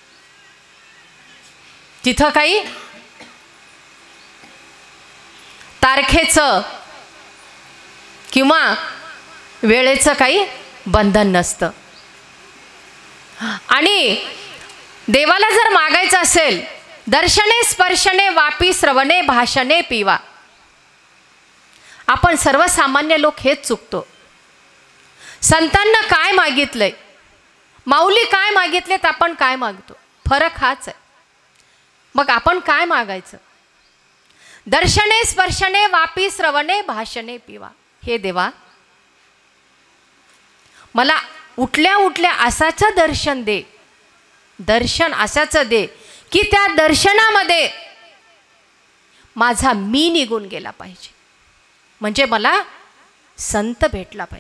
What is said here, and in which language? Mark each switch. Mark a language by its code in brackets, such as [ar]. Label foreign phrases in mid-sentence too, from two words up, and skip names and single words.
[mr] तिथं काही तारखेचं किंवा वेळेचं काही बंधन नसतं. आणि देवाला जर मागायचं असेल, [sa] दर्शने स्पर्शने वापी श्रवणे भाषणे पिवा. [mr] आपण सर्वसामान्य लोक हेच चुकतो. संतांना काय मागितलंय, माऊली काय मागितलेत, आपण काय मागतो, फरक हाच आहे. मग आपण काय मागायचं? [sa] दर्शने स्पर्शने वापी श्रवणे भाषणे पिवा. [mr] हे देवा, मला उठल्या उठल्या असाचं दर्शन दे, दर्शन असाचं दे की त्या दर्शनामध्ये माझा मी निघून गेला पाहिजे. म्हणजे मला संत भेटला पाहिजे.